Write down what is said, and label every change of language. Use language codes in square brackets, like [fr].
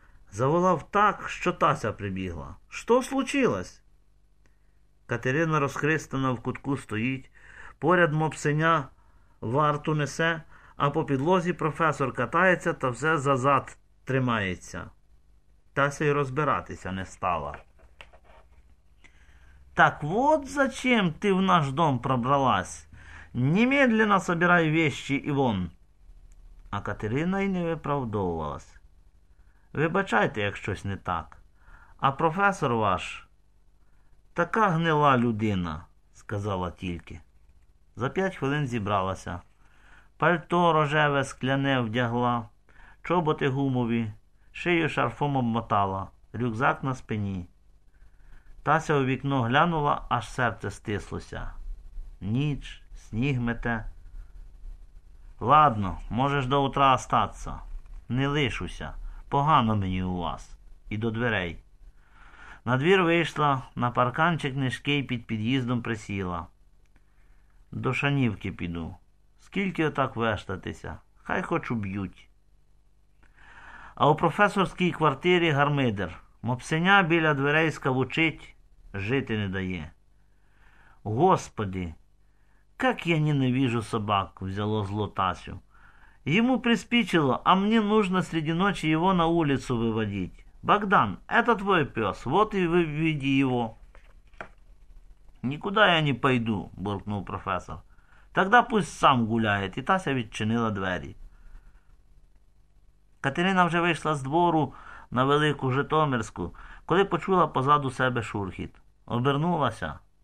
[uk] Заволав так, що Тася прибігла. «Що случилось?» Катерина розхристана в кутку стоїть, поряд мопсеня варту несе, а по підлозі професор катається та все за зад тримається. Тася й розбиратися не стала. [ru] Так вот зачем ты в наш дом пробралась? Немедленно собирай вещи и вон. [uk] А Катерина й не виправдовувалась. Вибачайте, як щось не так. А професор ваш така гнила людина, сказала тільки. За 5 хвилин зібралася. Пальто рожеве скляне вдягла, чоботи гумові, шию шарфом обмотала, рюкзак на спині. Тася у вікно глянула, аж серце стислося. Ніч, сніг мете. [ru] Ладно, [uk] можеш [ru] до утра [uk] остатися. Не лишуся, погано мені у вас. І до дверей. На двір вийшла, на парканчик низький під під'їздом присіла. До шанівки піду. Скільки отак вештатися? Хай хоч уб'ють. А у професорській квартирі гармидер. Мопсеня біля дверей скавучить, жити не дає. Господи, як я ненавижу собак, взяло зло Тасю. Йому приспічило, а мені [ru] нужно среди [uk] ночі його [ru] на улицу виводить. Богдан, это твой пес, вот и выведи его. [uk] Нікуди я не пойду, буркнув професор. [ru] Тогда пусть [uk] сам гуляє, і Тася відчинила двері. Катерина вже вийшла з двору на велику Житомирську, коли почула позаду себе шурхіт. Обернулася.